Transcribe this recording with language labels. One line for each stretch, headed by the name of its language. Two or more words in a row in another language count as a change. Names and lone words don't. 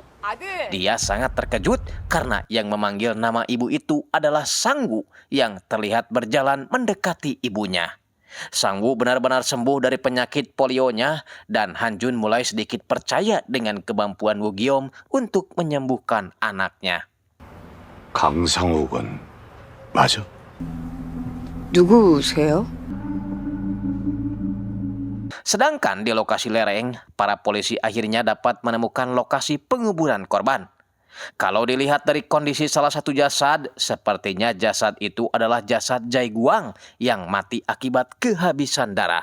Indonesian: Dia sangat terkejut karena yang memanggil nama ibu itu adalah Sang Woo yang terlihat berjalan mendekati ibunya. Sang Woo benar-benar sembuh dari penyakit polionya dan Han Jun mulai sedikit percaya dengan kemampuan Woo Geom untuk menyembuhkan anaknya.
Korean: 강상욱은 맞아? 누구세요?
Indonesian: Sedangkan di lokasi lereng, para polisi akhirnya dapat menemukan lokasi penguburan korban. Kalau dilihat dari kondisi salah satu jasad, sepertinya jasad itu adalah jasad Jae Guang yang mati akibat kehabisan darah.